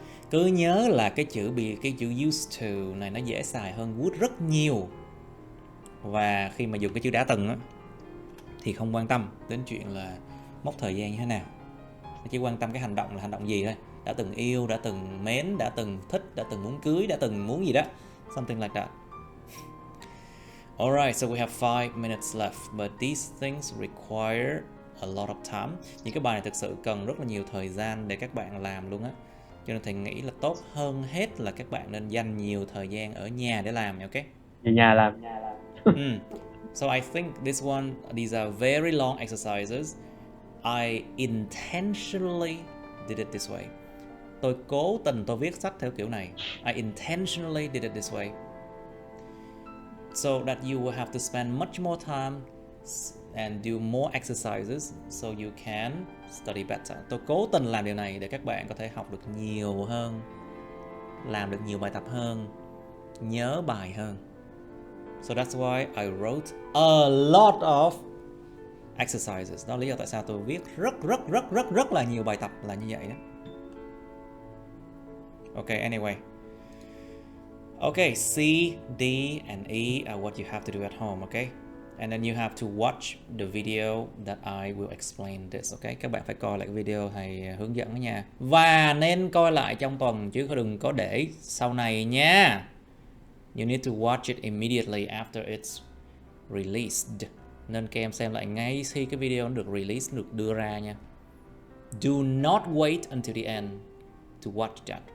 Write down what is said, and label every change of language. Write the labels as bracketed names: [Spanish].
[Vietnamese] Cứ nhớ là cái chữ used to này nó dễ xài hơn would rất nhiều. Và khi mà dùng cái chữ đã từng á, thì không quan tâm đến chuyện là mốc thời gian như thế nào. Chỉ quan tâm cái hành động là hành động gì thôi. Đã từng yêu, đã từng mến, đã từng thích, đã từng muốn cưới, đã từng muốn gì đó. [English] Something like that. Alright, so we have 5 minutes left, but these things require a lot of time. [Vietnamese] Những cái bài này thực sự cần rất là nhiều thời gian để các bạn làm luôn á. Cho nên thầy nghĩ là tốt hơn hết là các bạn nên dành nhiều thời gian ở nhà để làm, ok? Ở nhà làm. [English] So I think these are very long exercises. I intentionally did it this way. [Vietnamese] Tôi cố tình tôi viết sách theo kiểu này. [English] I intentionally did it this way. So that you will have to spend much more time and do more exercises so you can study better. [Vietnamese] Tôi cố tình làm điều này để các bạn có thể học được nhiều hơn, làm được nhiều bài tập hơn, nhớ bài hơn. [English] So that's why I wrote a lot of exercises. [Vietnamese] Đó là lý do tại sao tôi viết rất là nhiều bài tập là như vậy đó. [English] Okay, anyway. Okay, C, D, and E are what you have to do at home, okay? And then you have to watch the video that I will explain this, okay? [Vietnamese] Các bạn phải coi lại cái video thầy hướng dẫn đó nha. Và nên coi lại trong tuần chứ đừng có để sau này nha. [English] You need to watch it immediately after it's released. [Vietnamese] Nên các em xem lại ngay khi cái video nó được release, nó được đưa ra nha. [English] Do not wait until the end to watch that.